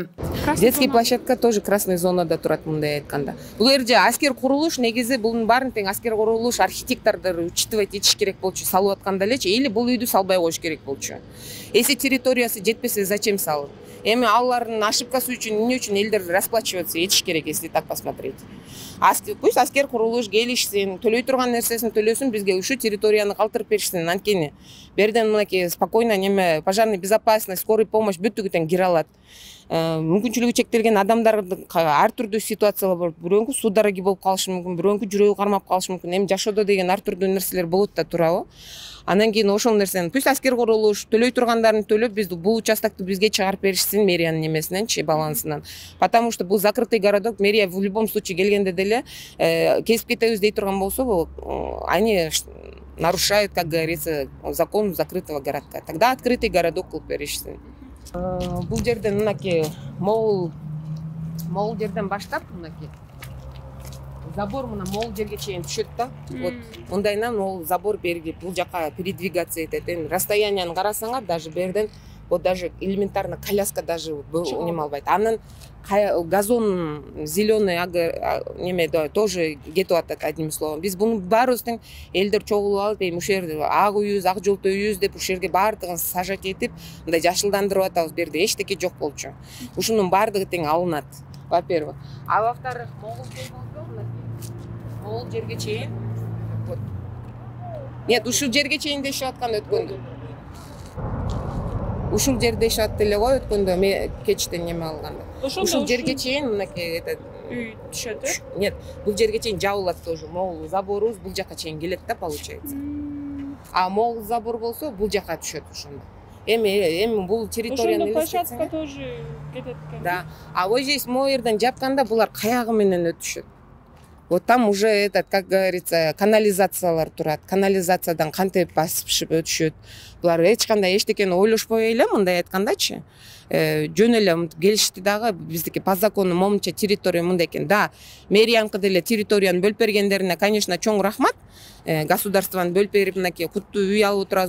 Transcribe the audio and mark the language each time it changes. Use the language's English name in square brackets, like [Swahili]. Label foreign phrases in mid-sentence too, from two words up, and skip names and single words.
[Russian] Детский площадка тоже красный [Kyrgyz] зонада турат, мындай айтканда. Бул жерде аскер курулуш, негизи бунун баарын тең аскер курулуш архитектордор учитывать этиш керек болчу, салып атканда элечи, или бул үйдү салбай коюш керек болчу. Если территориясы жетпесе, зачем салып? Эми алардын ошибкасы үчүн эмне үчүн элдер расплачиваться этиш керек, [Russian] если так посмотреть. [Kyrgyz] Пусть аскер курулуш келишсин, төлөй турган нерсесин төлөсүн, бизге ушу территорияны калтырып беришсин. Анткени берден мынакей спокойно неме [Russian] пожарный безопасность, скорый помощь [Kyrgyz] бүттүгү тең кире алат. Мүмкүнчүлүгү чектелген адамдардын ар түрдүү ситуациялар бар. Бирөөнкү суу дараги болуп калышы мүмкүн, бирөөнкү жүрөгү кармап калышы мүмкүн. Эми жашоодо деген ар түрдүү нерселер болот да, туурабы? Анан кийин ошол нерсени пусть аскер курулуш, төлөй тургандарын төлөп, бул участокты бизге чыгарып беришсин мэриянын немесиненчи, балансынан. [Russian] Потому что [Kyrgyz] бул [Russian] закрытый городок, [Kyrgyz] мэрия [Russian] в любом случае [Kyrgyz] келгенде деле кесип кетебиз дей турган болсо, [Russian] они нарушают, как говорится, закон закрытого городка. Тогда открытый городок [Kyrgyz] кылып беришсин. Бул жерден мынакей могул жерден баштап мынакей забор мына могул жерге чейин түшөт да. Вот мындайынан могул забор берги бул жака передвигаться этет. Эми расстоянияны карасаңар, даже берден [Russian] вот даже элементарно коляска даже [Kyrgyz] неме албайт. Анан [Russian] газон зеленый [Kyrgyz] неме тоже кетип атат, [Russian] одним словом. [Kyrgyz] Биз буну баарыбыз элдер чогулуп алып, эми ушул жерде ак үйүбүз, ак жолто үйүбүз деп ушул жерге баардыгын сажать этип, мындай жашылдандырып атабыз. Берде эчтеке жок болчу. Ушунун баардыгы тең алынат, [Russian] во-первых. А во-вторых, [Kyrgyz] могул жерге чейин. [Russian] Вот. Нет, [Kyrgyz] ушул жерге чейин дешип аткан өткөндө. Ушул жерде дешип эле го өткөндө, кечтен неме алганда. Ушул жерге чейин мынакей үй түшөт, э? Нет, бул жерге чейин жабылат тоже. Могул заборубуз бул жака чейин келет да, получается. А могул забор болсо бул жака түшөт ошондо. Эми бул территорияны площадка тоже кетет экен. [Russian] Да. А вот здесь [Kyrgyz] могу жерден [Russian] жапканда булар каягы менен өтүшөт. Вот там уже этот, как говорится, [Kyrgyz] канализациялар турат. Канализациядан кантип басып өтүшөт. булар эч кандай эчтекени ойлошпой эле мындай айткандачы жөн эле келишти дагы биздики [Russian] по закону [Kyrgyz] момунча территория мындай экен. Да, мэрияныкы деле территорияны бөлүп бергендерине, конечно, чоң рахмат. Государствоны бөлүп берип мынакей куттуу үй алып отурабыз.